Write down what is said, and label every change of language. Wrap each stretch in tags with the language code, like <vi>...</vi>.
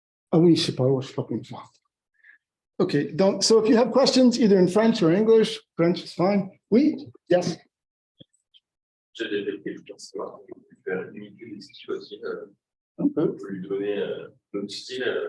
<fr>Ah oui, je sais pas comment faire.</fr> <en>Okay, so if you have questions, either in French or English, French is fine.</en> <fr>Oui, yes. ChatGPT, je pense savoir qu'on peut faire limiter les styles aussi. On peut. On peut lui donner notre style.</fr>